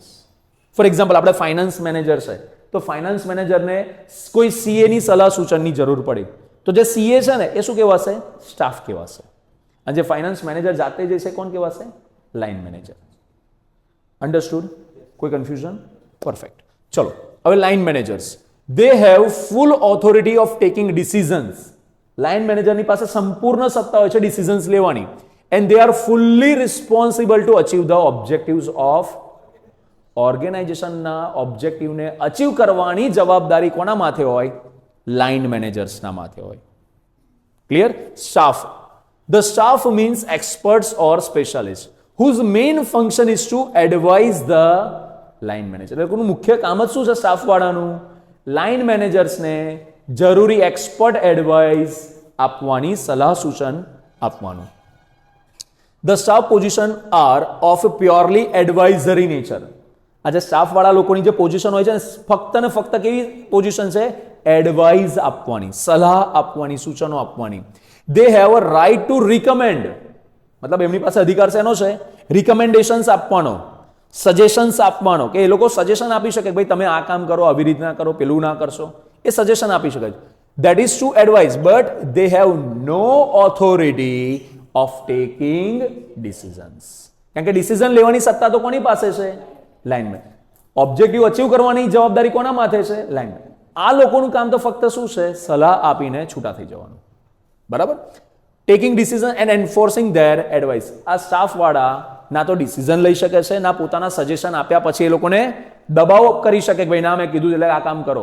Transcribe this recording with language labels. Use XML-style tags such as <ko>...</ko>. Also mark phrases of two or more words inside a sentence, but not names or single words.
<en>for example</en> <gu>આપણે</gu> <en>finance manager</en> <gu>છે, તો</gu> <en>finance managerને</en> <gu>કોઈ સીએની સલાહ સૂચનની જરૂર પડી, તો જે સીએ છે ને એ શું કહેવાશે? સ્ટાફ કહેવાશે. અને જે</gu> <en>finance manager</en> <gu>જાતે જે છે કોણ કહેવાશે?</gu> <en>line manager.</en> <gu>અન્ડરસ્ટુડ? કોઈ કન્ફ્યુઝન? પરફેક્ટ. ચલો હવે</gu> <en>line managers, they have full authority of taking decisions. line managerની</en> <gu>પાસે સંપૂર્ણ સત્તા હોય છે ડિસિઝન્સ લેવાની,</gu> <en>and they are fully responsible to achieve the objectives of</en> <gu>ઓર્ગેનાઇઝેશનના ઓબ્જેક્ટિવને અચીવ કરવાની જવાબદારી કોના માથે હોય?</gu> <en>line managersના</en> <gu>માથે હોય. ક્લિયર? સ્ટાફ,</gu> <en>the staff means experts or specialists whose main function is to advise the line manager.</en> <gu>એટલે મુખ્ય કામ જ શું છે સ્ટાફ વાળાનું?</gu> <en>line managersને</en> <gu>જરૂરી</gu> <en>expert advice</en> <gu>આપવાની, સલાહ સૂચન આપવાનું.</gu> <en>The staff position are of purely advisory nature.</en> <gu>આજે સ્ટાફ વાળા લોકોની જે પોઝિશન હોય છે ફક્ત ને ફક્ત કેવી પોઝિશન છે? એડવાઇસ આપવાની, સલાહ આપવાની, સૂચનો આપવાની.</gu> <en>They have a right to recommend.</en> <gu>મતલબ એમની પાસે અધિકાર શેનો છે? રિકમેન્ડેશન્સ આપવાનો, સજેશન્સ આપવાનો, કે એ લોકો સજેશન આપી શકે કે ભાઈ તમે આ કામ કરો, આવી રીતના કરો, પેલું ના કરશો, એ સજેશન આપી શકે.</gu> <en>That is to advise, but they have no authority of taking decisions.</en> <gu>કારણ કે ડિસિઝન લેવાની સત્તા તો કોની પાસે છે? લાઇનમેન. ઓબ્જેક્ટિવ અચીવ કરવાની જવાબદારી કોના માથે છે? લાઇનમેન. આ લોકોનું કામ તો ફક્ત શું છે? સલાહ આપીને છૂટા થઈ જવાનું. બરાબર?</gu> <en>taking decision and enforcing their advice.</en> <gu>આ સ્ટાફ વાળા ના તો ડિસિઝન લઈ શકે છે, ના પોતાના સજેશન આપ્યા પછી એ લોકોને દબાવ કરી શકે કે ભાઈ ના મેં કીધું એટલે આ કામ કરો.</gu>